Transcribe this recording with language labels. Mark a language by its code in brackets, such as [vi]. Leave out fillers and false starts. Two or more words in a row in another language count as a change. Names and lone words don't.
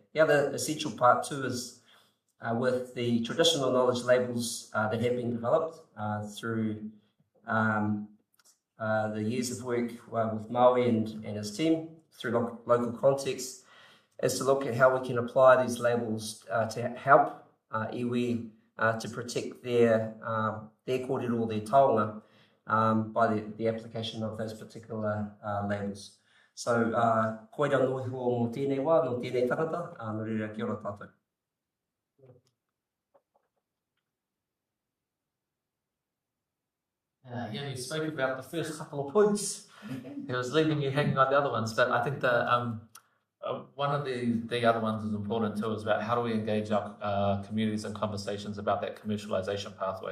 [en] The other essential part too is with the traditional knowledge labels that have been developed through the years of work with Maui and his team through local context, is to look at how we can apply these labels to help iwi to protect their kōrero, their taonga, by the application of those particular labels. So, [mi] koira nohi ho mō tēnei wā, no tēnei tangata, no reira kia ora tātou. [en] You spoke about the first couple of points. It was leaving you hanging on the other ones, but I think one of the other ones is important too, is about how do we engage our communities in conversations about that commercialization pathway.